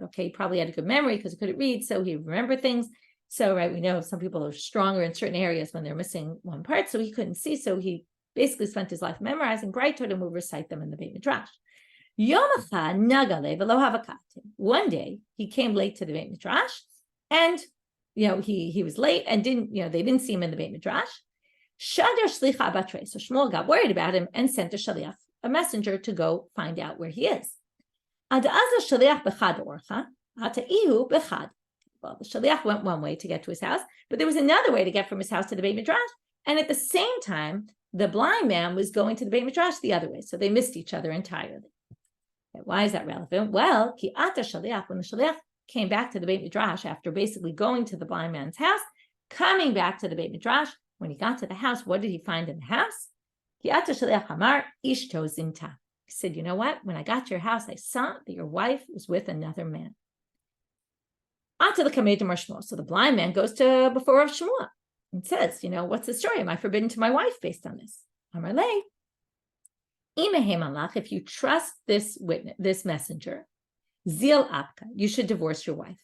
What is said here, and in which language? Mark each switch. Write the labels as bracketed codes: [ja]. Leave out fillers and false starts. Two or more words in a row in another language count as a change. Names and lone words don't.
[en] Okay, he probably had a good memory because he couldn't read, so he remembered things. So, right, we know some people are stronger in certain areas when they're missing one part, so he couldn't see. So he basically spent his life memorizing Brightot and would recite them in the Beit Midrash. One day he came late to the Beit Midrash, and he was late and they didn't see him in the Beit Midrash. [arc] Shadar shlicha batre. [en] So Shmuel got worried about him and sent a shaliach, a messenger, to go find out where he is. [arc] Ad aza shaliach bechad orcha, hataihu bechad. [en] Well, the shaliach went one way to get to his house, but there was another way to get from his house to the Beit Midrash. And at the same time, the blind man was going to the Beit Midrash the other way. So they missed each other entirely. Okay, why is that relevant? Well, [arc] ki ata shaliach, [en] when the shaliach came back to the Beit Midrash after basically going to the blind man's house, coming back to the Beit Midrash, when he got to the house, what did he find in the house? [arc] Ki ata shaliach amar ishto zinta. [en] He said, you know what? When I got to your house, I saw that your wife was with another man. So the blind man goes to before Rav Shmuel and says, you know, what's the story? Am I forbidden to my wife based on this? Amarle, if you trust this witness, this messenger, [arc] zil apka, [en] you should divorce your wife.